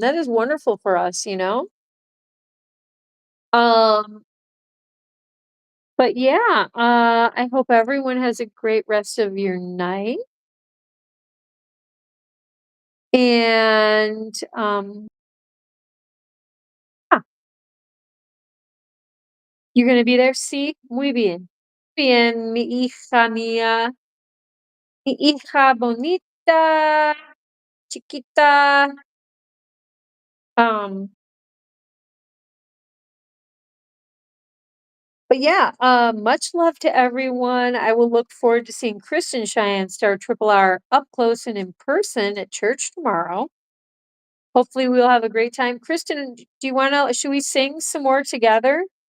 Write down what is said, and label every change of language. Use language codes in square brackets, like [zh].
[en] That is wonderful for us, you know? Um, but yeah, I hope everyone has a great rest of your night. And yeah, you're gonna be there. [es] Sí, muy bien. Bien, mi hija mía, mi hija bonita, chiquita. [en] Um, But yeah, much love to everyone. I will look forward to seeing Kristen Cheyenne Star Triple R up close and in person at church tomorrow. Hopefully, we'll have a great time. Kristen, do you want to? Should we sing some more together?